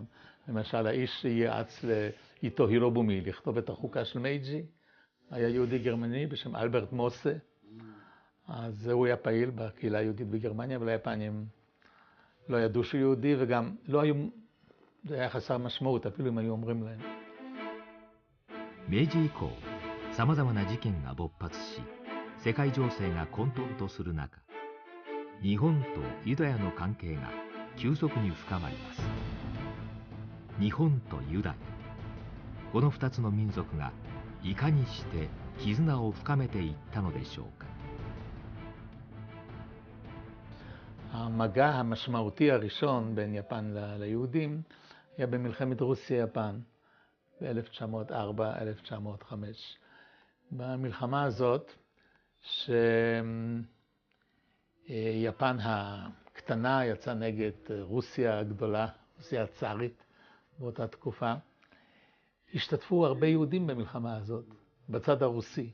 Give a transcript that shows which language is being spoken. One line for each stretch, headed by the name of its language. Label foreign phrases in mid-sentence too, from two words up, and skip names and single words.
Hebrew: למשל, האיש שייעץ לאיטו הירובומי לכתוב את החוקה של מייג'י, היה יהודי גרמני בשם אלברט מוסה, אז הוא היה פעיל בקהילה היהודית בגרמניה, אבל היפנים לא ידעו שהוא יהודי, וגם לא היו... זה היה חסר משמעות, אפילו אם היו אומרים להם.
Japanese: 明治以降、さまざまな事件が勃発し、世界情勢が混沌とする中、日本とユダヤの関係が急速に深まります。日本とユダヤ、この2つの民族がいかにして絆を深めていったのでしょうか。
Hebrew: המגע המשמעותי הראשון בין יפן ליהודים היה במלחמת רוסיה-יפן ב-1904-1905. במלחמה הזאת, שיפן הקטנה יצאה נגד רוסיה הגדולה, רוסיה הצארית באותה תקופה, השתתפו הרבה יהודים במלחמה הזאת, בצד הרוסי.